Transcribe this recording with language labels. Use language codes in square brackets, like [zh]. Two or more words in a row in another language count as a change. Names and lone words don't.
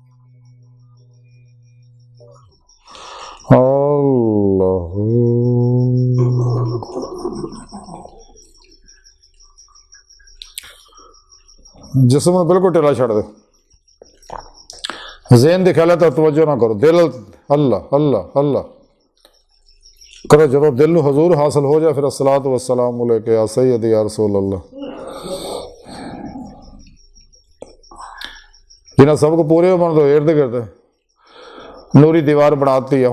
[pa] اللہ جسم میں بالکل ڈھلا چھڈ دے، ذہن دی خیال توں توجہ نہ کرو، دل اللہ اللہ اللہ کرو. جو دل نوں حضور حاصل ہو جائے پھر [ar] الصلاة والسلام عليك يا سيدي يا رسول الله. [pa] جنہیں سب کو پورے عمر توں ارد گرد نوری دیوار بناتی ہے.